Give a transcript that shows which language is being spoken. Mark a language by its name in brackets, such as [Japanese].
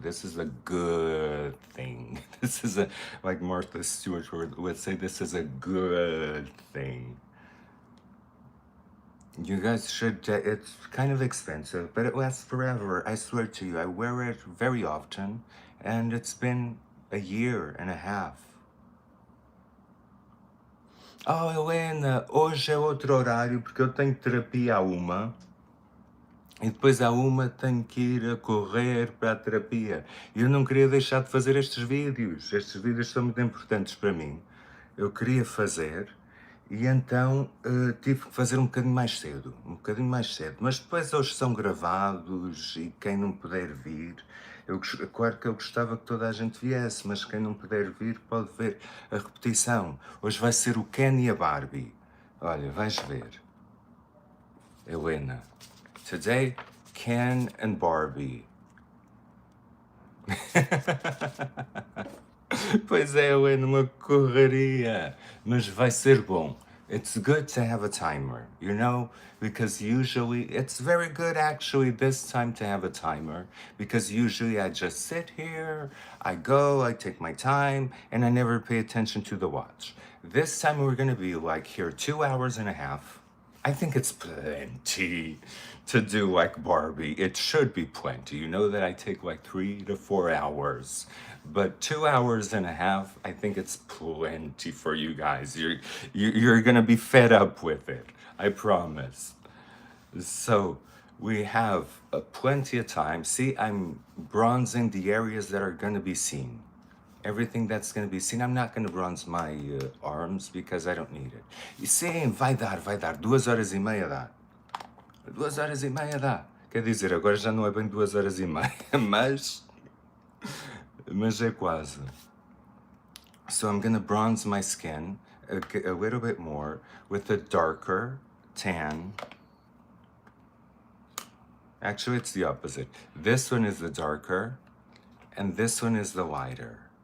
[English] This is a good thing. This is like Martha Stewart would say, this is a good thing. You guys should, it's kind of expensive, but it lasts forever. I swear to you, I wear it very often, and it's been a year and a half. [Portuguese] Oh, Helena, hoje é outro horário porque eu tenho terapia à 1. E depois à 1 tenho que ir a correr para a terapia. E eu não queria deixar de fazer estes vídeos. Estes vídeos são muito importantes para mim. Eu queria fazer e então tive que fazer um bocadinho mais cedo. Um bocadinho mais cedo. Mas depois eles são gravados e quem não puder vir... Claro que eu gostava que toda a gente viesse, mas quem não puder vir pode ver a repetição. Hoje vai ser o Ken e a Barbie. Olha, vais ver. Helena. [English] Today, Ken and Barbie. [Portuguese] Pois é, Helena, uma correria. Mas vai ser bom. [English] It's good to have a timer, you know? Because usually, it's very good actually this time to have a timer. Because usually I just sit here, I go, I take my time, and I never pay attention to the watch. This time we're gonna be like here 2 hours and a half. I think it's plenty to do like Barbie. It should be plenty. You know that I take like 3 to 4 hours, but 2 hours and a half, I think it's plenty for you guys. You're gonna be fed up with it. I promise. So we have plenty of time. See, I'm bronzing the areas that are gonna be seen. Everything that's going to be seen. I'm not going to bronze my arms because I don't need it. [Portuguese] E sim, vai dar. 2 horas e meia dá. 2 horas e meia dá. Quer dizer, agora já não é bem 2 horas e meia, mas é quase. [English] So I'm going to bronze my skin a little bit more with a darker tan. Actually, it's the opposite. This one is the darker, and this one is the lighter.